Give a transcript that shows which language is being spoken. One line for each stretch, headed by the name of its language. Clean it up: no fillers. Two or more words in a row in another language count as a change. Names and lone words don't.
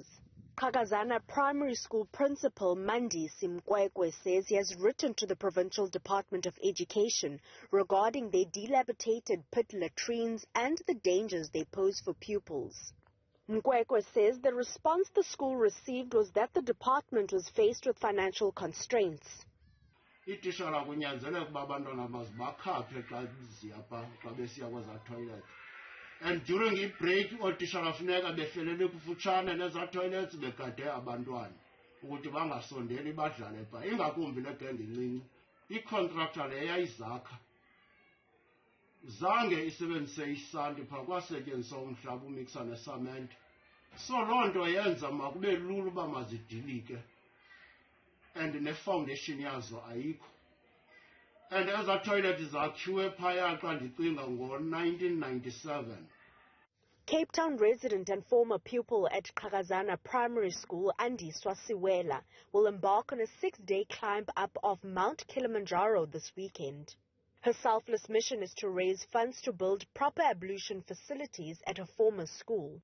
English: Qakazana Primary School Principal Nasiphi Same says he has written to the Provincial Department of Education regarding their dilapidated pit latrines and the dangers they pose for pupils. Mkwekwe says the response the school received was that the department was faced with financial constraints. And during the break,
Xhosa: otishala funeka befelele kufutshane neza toilets begade abantwana ukuthi bangasondeli badlale pha ingakumbi le bhedi incinci. Icontractor le yayizakha zange isebenzise isanti pha kwasetyenziswa umhlaba umiksa nesament. So loo nto yenza makube lula uba mazidilike and ne-foundation yazo ayikho.
English: And as a toilet is
Xhosa: zakhiwe phaya xa ndicinga ngo-1997.
English: Cape Town resident and former pupil at Qakazana Primary School, Nasiphi will embark on a 6-day climb up of Mount Kilimanjaro this weekend. Her selfless mission is to raise funds to build proper ablution facilities at her former school.